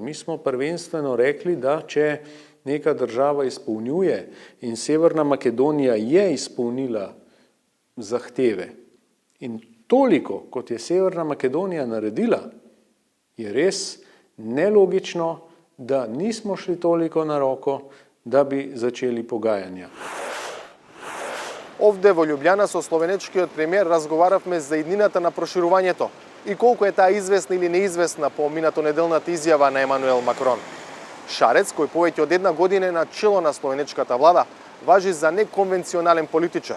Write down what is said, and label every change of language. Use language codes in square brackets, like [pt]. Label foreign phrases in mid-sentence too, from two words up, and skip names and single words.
[sl] Mi smo prvenstveno rekli, da če neka država izpolnjuje in Severna Makedonija je izpolnila zahteve in toliko, kot je Severna Makedonija naredila, je res nelogično, da nismo šli toliko na roko, da bi začeli pogajanja. [mk] Овде во Љубљана со словенечкиот премиер разговаравме за иднината на проширувањето и колку е таа известна или неизвестна по минатонеделната изјава на Емануел Макрон. Шарец, кој повеќе од една година е на чело на словенечката влада, важи за неконвенционален политичар.